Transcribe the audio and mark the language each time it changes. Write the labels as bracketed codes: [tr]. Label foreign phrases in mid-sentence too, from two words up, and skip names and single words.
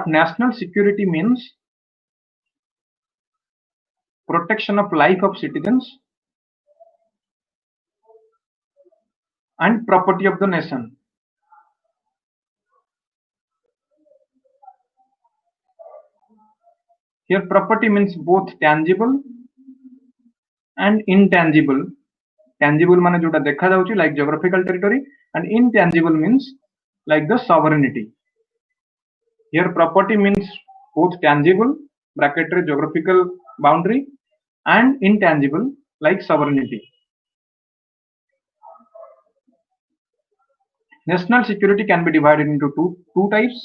[en] National security means protection of life of citizens and property of the nation. Here property means both tangible and intangible. Tangible means [or] ଯୋଉଟା ଦେଖା ଯାଉଛି [en] like geographical territory, and intangible means like the sovereignty. Here property means both tangible bracket रे geographical boundary and intangible like sovereignty. National security can be divided into two types.